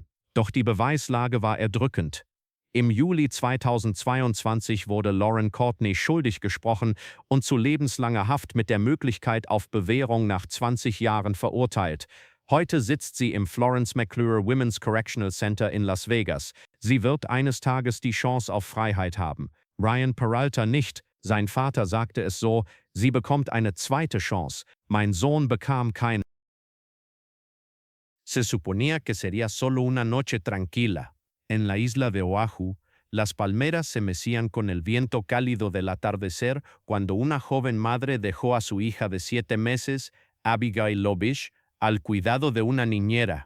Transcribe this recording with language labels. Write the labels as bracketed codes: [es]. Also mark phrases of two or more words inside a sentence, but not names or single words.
[de] Doch die Beweislage war erdrückend. Im Juli 2022 wurde Lauren Courtney schuldig gesprochen und zu lebenslanger Haft mit der Möglichkeit auf Bewährung nach 20 Jahren verurteilt. Heute sitzt sie im Florence McClure Women's Correctional Center in Las Vegas. Sie wird eines Tages die Chance auf Freiheit haben. Ryan Peralta nicht. Sein Vater sagte es so, sie bekommt eine zweite Chance. Mein Sohn bekam keine. [es] Se suponía que sería solo una noche tranquila. En la isla de Oahu, las palmeras se mecían con el viento cálido del atardecer cuando una joven madre dejó a su hija de 7 meses, Abigail Lobish, al cuidado de una niñera.